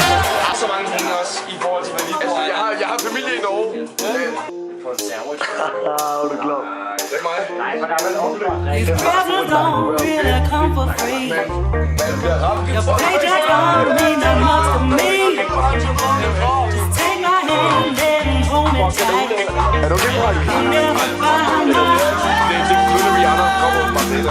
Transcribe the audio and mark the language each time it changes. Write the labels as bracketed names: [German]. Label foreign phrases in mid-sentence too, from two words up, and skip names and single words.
[Danish] Jeg har så mange penge også i forhold til, hvad vi får. Jeg har familie i Norge. For en sandwich. Er du klar? Det er mig. Nej, for der er vel overblik. [English] These presents don't really come for free. Your paycheck don't mean that much to me. Just take my hand and hold me tight. [Danish] Er du okay, Mark? [English] You'll never find my [Danish] Det er selvfølgelig Rihanna. Kom op, bare det der.